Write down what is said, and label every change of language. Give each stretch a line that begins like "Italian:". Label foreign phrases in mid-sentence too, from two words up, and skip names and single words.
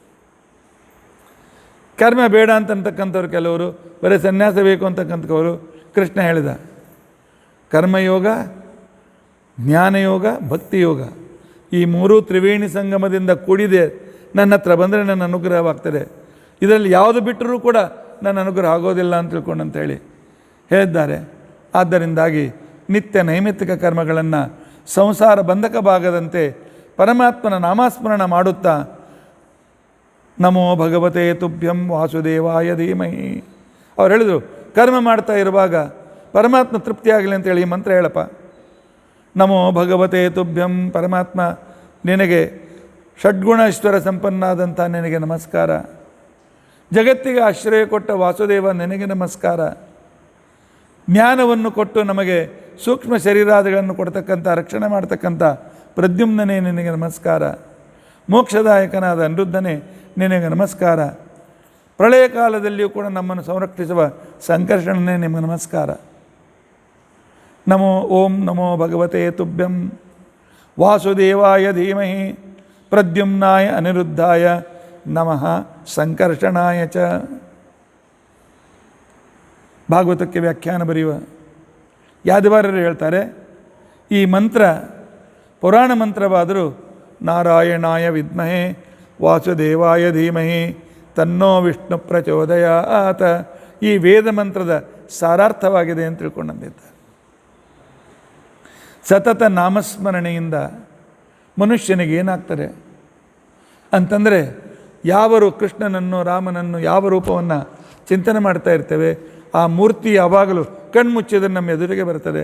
Kannada: ಕರ್ಮ ಬೇಡ ಅಂತಕ್ಕಂಥವ್ರು ಕೆಲವರು, ಬರೀ ಸನ್ಯಾಸ ಬೇಕು ಅಂತಕ್ಕಂಥವ್ರು ಕೃಷ್ಣ ಹೇಳಿದ ಕರ್ಮಯೋಗ, ಜ್ಞಾನಯೋಗ, ಭಕ್ತಿಯೋಗ ಈ 3 ತ್ರಿವೇಣಿ ಸಂಗಮದಿಂದ ಕೂಡಿದೆ. ನನ್ನ ಹತ್ರ ಬಂದರೆ ನನ್ನ ಅನುಗ್ರಹವಾಗ್ತದೆ, ಇದರಲ್ಲಿ ಯಾವುದು ಬಿಟ್ಟರೂ ಕೂಡ ನನ್ನ ಅನುಗ್ರಹ ಆಗೋದಿಲ್ಲ ಅಂತ ತಿಳ್ಕೊಂಡಂತೇಳಿ ಹೇಳಿದ್ದಾರೆ. ಆದ್ದರಿಂದಾಗಿ ನಿತ್ಯ ನೈಮಿತ್ತಿಕ ಕರ್ಮಗಳನ್ನು ಸಂಸಾರ ಬಂಧಕವಾಗದಂತೆ ಪರಮಾತ್ಮನ ನಾಮಸ್ಮರಣ ಮಾಡುತ್ತಾ
Sanskrit: ನಮೋ ಭಗವತೆ ತುಭ್ಯಂ ವಾಸುದೇವಾಯ ಧೀಮಹಿ.
Kannada: ಅವ್ರು ಹೇಳಿದರು, ಕರ್ಮ ಮಾಡ್ತಾ ಇರುವಾಗ ಪರಮಾತ್ಮ ತೃಪ್ತಿಯಾಗಲಿ ಅಂತೇಳಿ ಈ ಮಂತ್ರ ಹೇಳಪ್ಪ.
Sanskrit: ನಮೋ ಭಗವತೆ ತುಭ್ಯಂ,
Kannada: ಪರಮಾತ್ಮ ನಿನಗೆ ಷಡ್ಗುಣೇಶ್ವರ ಸಂಪನ್ನಾದಂಥ ನಿನಗೆ ನಮಸ್ಕಾರ. ಜಗತ್ತಿಗೆ ಆಶ್ರಯ ಕೊಟ್ಟ ವಾಸುದೇವ ನಿನಗೆ ನಮಸ್ಕಾರ. ಜ್ಞಾನವನ್ನು ಕೊಟ್ಟು ನಮಗೆ ಸೂಕ್ಷ್ಮ ಶರೀರಾದಿಗಳನ್ನು ಕೊಡ್ತಕ್ಕಂಥ, ರಕ್ಷಣೆ ಮಾಡ್ತಕ್ಕಂಥ ಪ್ರದ್ಯುಮ್ನೇ ನಿನಗೆ ನಮಸ್ಕಾರ. ಮೋಕ್ಷದಾಯಕನಾದ ಅನಿರುದ್ಧನೇ ನಿನಗೆ ನಮಸ್ಕಾರ. ಪ್ರಳಯ ಕಾಲದಲ್ಲಿಯೂ ಕೂಡ ನಮ್ಮನ್ನು ಸಂರಕ್ಷಿಸುವ ಸಂಕರ್ಷಣನೇ ನಿಮಗೆ ನಮಸ್ಕಾರ.
Sanskrit: ಓಂ ನಮೋ ಭಗವತೆ ತುಭ್ಯಂ ವಾಸುದೇವಾಯ ಧೀಮಹಿ ಪ್ರದ್ಯುಮ್ನಾಯ ಅನಿರುದ್ಧಾಯ ನಮಃ ಸಂಕರ್ಷಣಾಯ ಚ.
Kannada: ಭಾಗವತಕ್ಕೆ ವ್ಯಾಖ್ಯಾನ ಬರೆಯುವ ಯಾದವಾರರು ಹೇಳ್ತಾರೆ, ಈ ಮಂತ್ರ ಪುರಾಣ ಮಂತ್ರವಾದರೂ
Sanskrit: ನಾರಾಯಣಾಯ ವಿದ್ಮಹೇ ವಾಸುದೇವಾಯ ಧೀಮಹಿ ತನ್ನೋ ವಿಷ್ಣು ಪ್ರಚೋದಯಾತ್,
Kannada: ಈ ವೇದ ಮಂತ್ರದ ಸಾರಾರ್ಥವಾಗಿದೆ ಅಂತ ತಿಳ್ಕೊಂಡಂದಿದ್ದಾರೆ. ಸತತ ನಾಮಸ್ಮರಣೆಯಿಂದ ಮನುಷ್ಯನಿಗೆ ಏನಾಗ್ತದೆ ಅಂತಂದರೆ, ಯಾವರು ಕೃಷ್ಣನನ್ನು ರಾಮನನ್ನು ಯಾವ ರೂಪವನ್ನು ಚಿಂತನೆ ಮಾಡ್ತಾ ಇರ್ತೇವೆ, ಆ ಮೂರ್ತಿ ಯಾವಾಗಲೂ ಕಣ್ಮುಚ್ಚಿದ್ರೆ ನಮ್ಮ ಎದುರಿಗೆ ಬರ್ತದೆ.